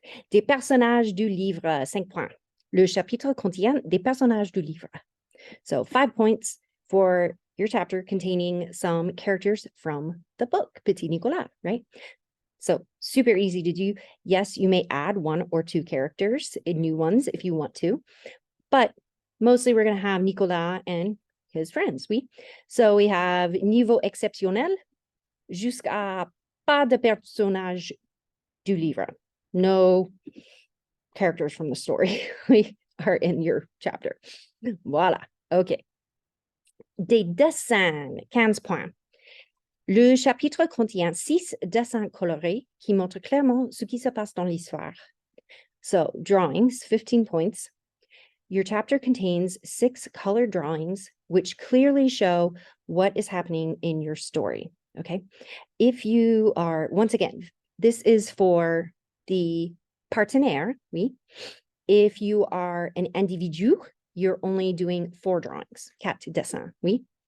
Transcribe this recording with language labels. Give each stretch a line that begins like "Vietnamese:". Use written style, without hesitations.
French: Des personnages du livre, 5 points. Le chapitre contient des personnages du livre.
English: So 5 points for your chapter containing some characters from the book, Petit Nicolas, right? So super easy to do. Yes, you may add 1 or 2 characters, new ones if you want to, but mostly we're going to have Nicolas and his friends.
French: Oui?
English: So we have
French: niveau exceptionnel jusqu'à pas de personnage du livre.
English: No characters from the story are in your chapter.
French: Voilà. Okay. Des dessins, 15 points. Le chapitre contient 6 dessins colorés qui montrent clairement ce qui se passe dans l'histoire.
English: So, drawings, 15 points. Your chapter contains 6 colored drawings which clearly show what is happening in your story, okay? If you are, once again, this is for the partenaire, oui? If you are an individu, you're only doing 4 drawings, 4 dessins, oui?